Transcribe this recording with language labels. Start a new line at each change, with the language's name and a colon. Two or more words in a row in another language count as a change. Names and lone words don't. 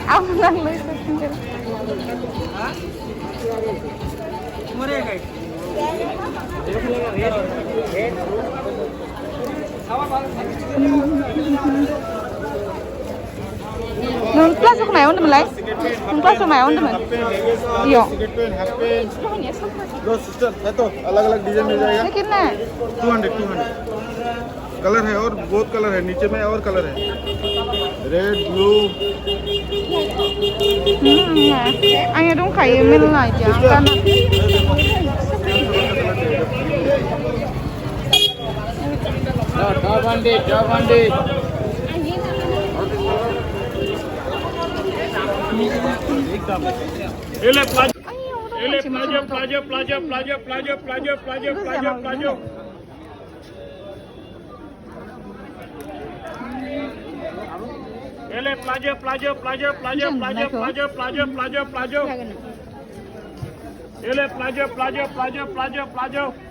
Bodo: नों प्लाजोखौ मायाव होनदोंमोनलाय नों प्लाजोखौ मायाव होनदोंमोन इयाव
Hindi: लो सिस्टर है तो अलग अलग डिजाइन मिल जाएगा कितना है 200 कलर है और बहुत कलर है नीचे में और कलर है
English: red blue
Bodo: आंनिया दंखायो मेरला इदिया जाबान्डे ele plajo ele plajo